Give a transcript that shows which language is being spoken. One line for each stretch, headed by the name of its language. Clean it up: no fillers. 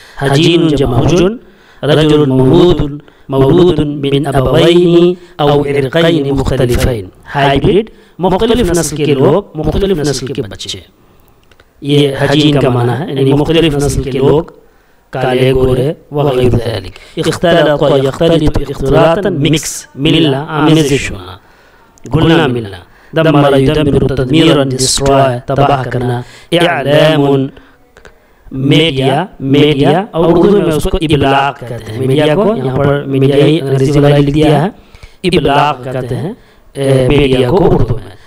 Arabic: حجین جمع حجن. رجل مولود من ابوین او عرقین مختلفین.
Urdu: ہائبرڈ مختلف نسل کے لوگ، مختلف نسل کے بچے. یہ حجین کا معنی ہے یعنی مختلف نسل کے لوگ، کالے گورے وغیرہ ذلك. اختلط یختلط اختلاطا مکس، ملنا آمیزشنا، گلنا ملنا. دمر یدمر تدمیرا ڈسٹرائے تباہ کرنا. اعلام میڈیا، میڈیا اور اردو میں اس کو ابلاغ کہتے ہیں. میڈیا کو یہاں پر میڈیا ہی انگریزی والا لکھ دیا ہے، ابلاغ کہتے ہیں میڈیا کو اردو میں.